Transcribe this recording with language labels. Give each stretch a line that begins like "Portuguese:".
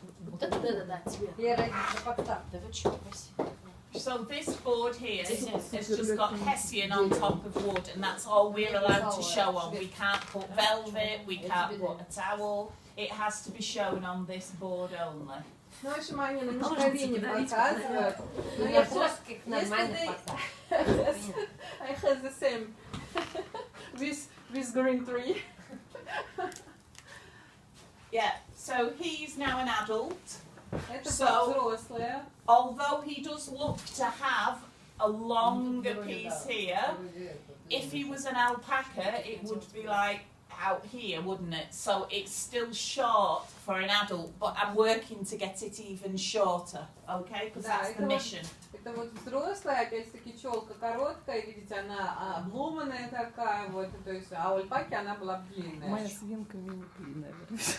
Russian: Вот это да, цвет. Вера, подставь. Да вы что, спасибо.
English: So this board here has just got hessian on top of wood, and that's all we're allowed to show on. We can't put velvet, we can't put a towel. It has to be shown on this board only.
Russian: Ну, в общем, они на мешковине показывают. Ну, я плоских нормально поставлю.
English: I have the same. with green tree. Yeah, so he's now an adult.
Russian: Это
English: So,
Russian: взрослые.
English: although he does look to have a longer piece here, if he was an alpaca, it would be like out here, wouldn't it? So it's still short for an adult, but I'm working to get it even shorter, okay? Because that's the mission.
Russian: Это вот взрослая, опять-таки челка короткая, видите, она обломанная такая, вот, то есть, а у альпаки она была длинная. Моя свинка мини-пи, наверное.